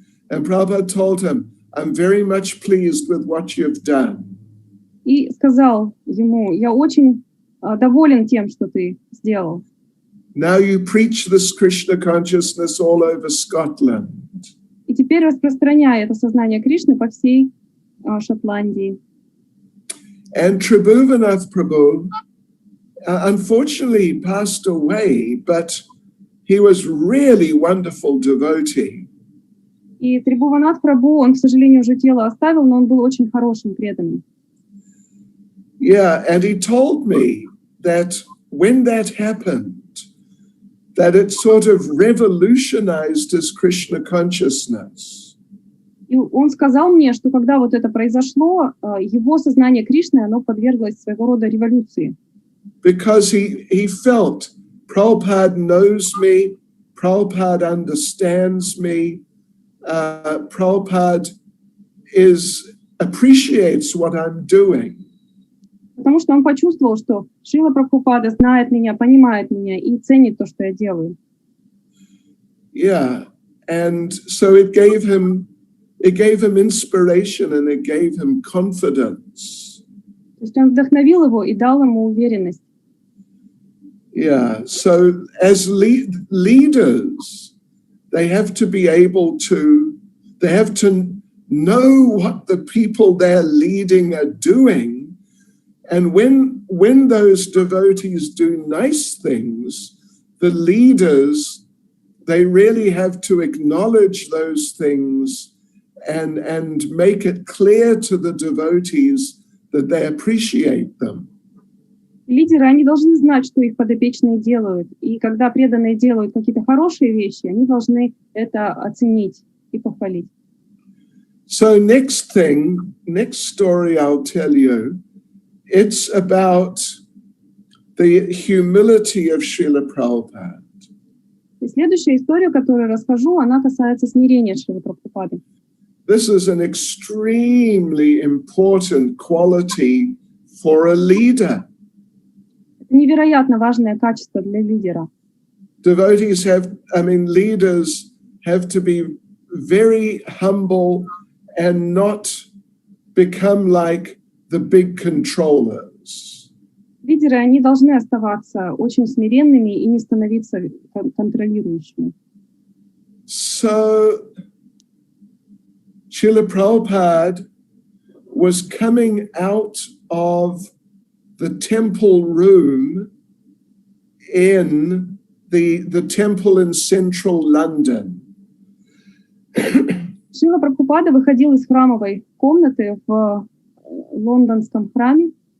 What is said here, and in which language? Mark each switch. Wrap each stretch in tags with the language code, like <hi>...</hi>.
<en>And Prabhupada told him, I'm very much pleased with what you've done.</en> <ru>И сказал ему, я очень доволен тем, что ты сделал.</ru> <en>Now you preach this Krishna consciousness all over Scotland.</en> <ru>И теперь распространяй это сознание Кришны по всей Шотландии.</ru> <en>And Tribhuvanath Prabhu, unfortunately, passed away, but he was really wonderful devotee.</en> <ru>И Трибхуванат Прабху, он, к сожалению, уже тело оставил, но он был очень хорошим преданным.</ru> <en>Yeah, and he told me that when that happened, that it sort of revolutionized his Krishna consciousness.</en> <ru>И он сказал мне, что когда вот это произошло, его сознание Кришны, оно подверглось своего рода революции.</ru> <en>Because he felt, Prabhupada knows me, Prabhupada understands me, Prabhupada appreciates what I'm doing.</en> <ru>Потому что он почувствовал, что Шрила Прабхупада знает меня, понимает меня и ценит то, что я делаю.</ru> <en>Yeah, and so it gave him inspiration and it gave him confidence.</en> <ru>То есть он вдохновил его и дал ему уверенность.</ru> <en>Yeah, so as leaders, they have to be able to, they have to know what the people they're leading are doing And when those devotees do nice things, the leaders, they really have to acknowledge those things and make it clear to the devotees that they appreciate them.</en> <ru>Лидеры, они должны знать, что их подопечные делают. И когда преданные делают какие-то хорошие вещи, они должны это оценить и похвалить.</ru> <en>So next story I'll tell you, it's about the humility of Srila Prabhupada.</en> <ru>И следующая история, которую расскажу, она касается смирения Шрилы Прабхупады.</ru> <en>This is an extremely important quality for a leader.</en> <ru>Это невероятно важное качество для лидера.</ru> <en>Leaders have to be very humble and not become like the big controllers.</en> <ru>Лидеры, они должны оставаться очень смиренными и не становиться контролирующими.</ru> <en>So, Srila Prabhupada was coming out of the temple room in the temple in central London.</en> <ru>Шрила Прабхупада выходил из храмовой комнаты в лондонском храме.</ru>